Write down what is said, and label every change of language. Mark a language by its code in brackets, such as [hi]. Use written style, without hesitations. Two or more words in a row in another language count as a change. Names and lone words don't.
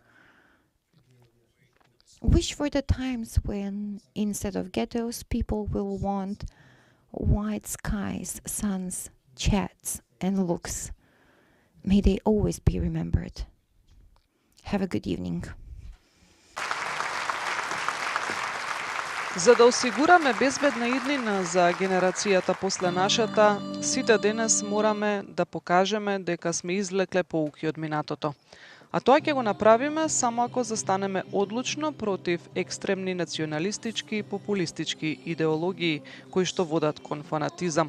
[en] Wish for the times when, instead of ghettos, people will want white skies, suns, chats, and looks. May they always be remembered. Have a good evening. [mk] За да осигураме безбедна иднина за генерацијата после нашата, сите денес мораме да покажеме дека сме извлекле поуки од минатото. А тоа ќе го направиме само ако застанеме одлучно против екстремни националистички и популистички идеологии кои што водат кон фанатизам.